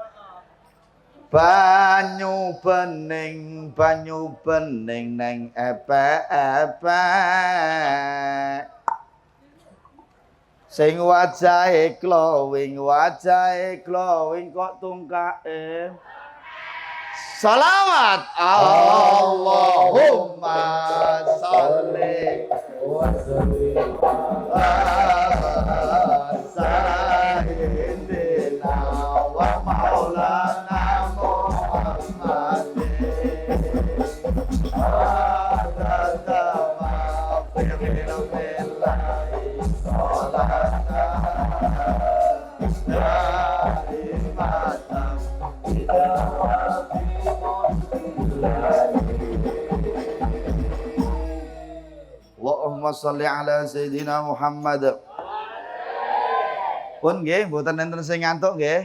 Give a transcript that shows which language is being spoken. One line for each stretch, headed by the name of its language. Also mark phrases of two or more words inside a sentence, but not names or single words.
Javanese: Banyu bening neng epek-epek. Sing wajahe glowing kok tungkae.
Arabic: صلوات اللهم صل وسلم على سيدنا ومولانا محمد عدد ما في علم الله صلاة دائمة اللهم صل على سيدنا محمد.
Javanese: Pun nggih, mboten enten sing ngantuk nggih.